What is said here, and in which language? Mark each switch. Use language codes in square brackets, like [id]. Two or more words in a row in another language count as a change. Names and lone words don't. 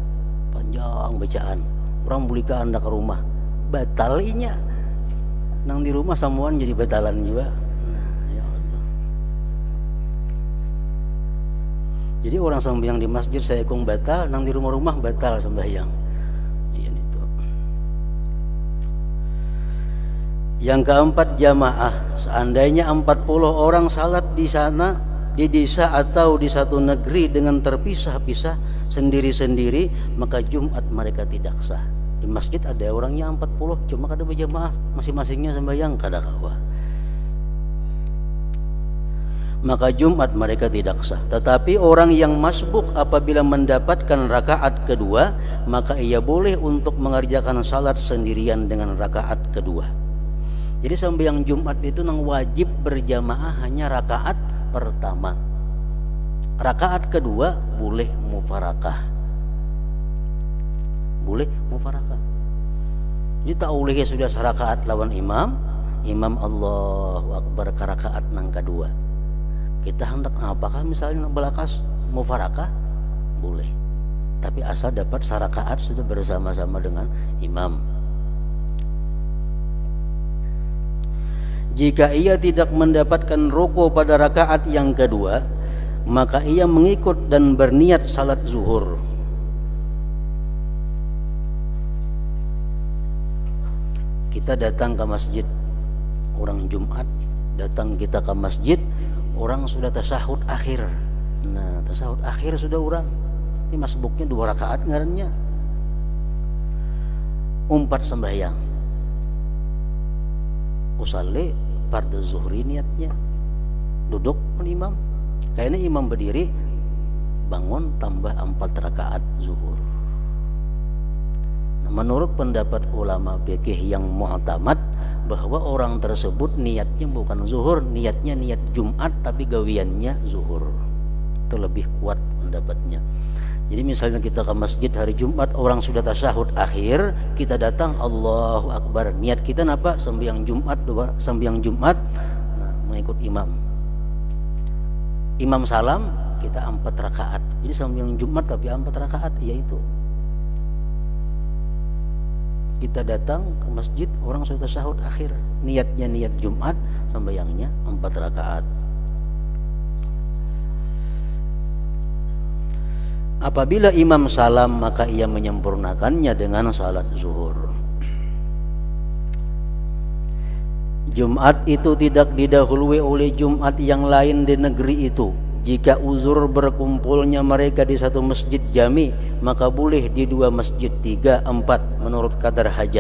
[bjn] Orang bulika anda ke rumah, batal inya. Nang di rumah samuan jadi batalan juga. Nah, ya Allah. Jadi orang sembahyang di masjid saya batal, nang di rumah-rumah batal sembahyang. [id] Iya itu. Yang keempat, jamaah. Seandainya 40 orang salat di sana, di desa atau di satu negeri dengan terpisah-pisah sendiri-sendiri, maka Jumat mereka tidak sah. [bjn] Di masjid ada orangnya 40, cuma kada berjamaah, masing-masingnya sembahyang kada kawa. [id] Maka Jumat mereka tidak sah. Tetapi orang yang masbuk apabila mendapatkan rakaat kedua, maka ia boleh untuk mengerjakan salat sendirian dengan rakaat kedua. Jadi sembahyang Jumat itu nang wajib berjamaah hanya rakaat pertama. Rakaat kedua boleh mufarakah. [bjn] Jadi tak boleh sudah serakaat lawan imam [ar] Allahu Akbar [bjn] ke rakaat nang kedua. Kita hendak apakah misalnya belakas mufarakah? Boleh. Tapi asal dapat sarakaat sudah bersama-sama dengan imam. [id] Jika ia tidak mendapatkan ruku pada rakaat yang kedua, maka ia mengikut dan berniat salat zuhur. Kita datang ke masjid, orang Jumat datang kita ke masjid, orang sudah tasahud akhir. [bjn] Nah, tasahud akhir sudah orang. Ini masbuknya 2 rakaat ngarannya. Umpat sembahyang. [ar] Usalli fardhu zuhri niatnya. [id] Duduk kan imam. Kayaknya imam berdiri, bangun tambah 4 rakaat zuhur. Nah, menurut pendapat ulama fikih yang mu'tamad, bahwa orang tersebut niatnya bukan zuhur, niatnya niat Jumat tapi gawiannya zuhur. Itu lebih kuat pendapatnya. Jadi misalnya kita ke masjid hari Jumat, orang sudah tasyahud akhir, kita datang [ar] Allahu Akbar. [id] Niat kita apa? Sembahyang Jumat, sembahyang Jumat, nah, mengikut imam. Imam salam, kita 4 rakaat. Jadi sembahyang Jumat tapi 4 rakaat, yaitu kita datang ke masjid, orang sudah tasyahud akhir, niatnya niat Jumat, sembahyangnya 4 rakaat. Apabila imam salam, maka ia menyempurnakannya dengan salat zuhur. Jumat itu tidak didahului oleh Jumat yang lain di negeri itu. Jika uzur berkumpulnya mereka di satu masjid jami, maka boleh di 2 masjid, 3, 4 menurut kadar hajat.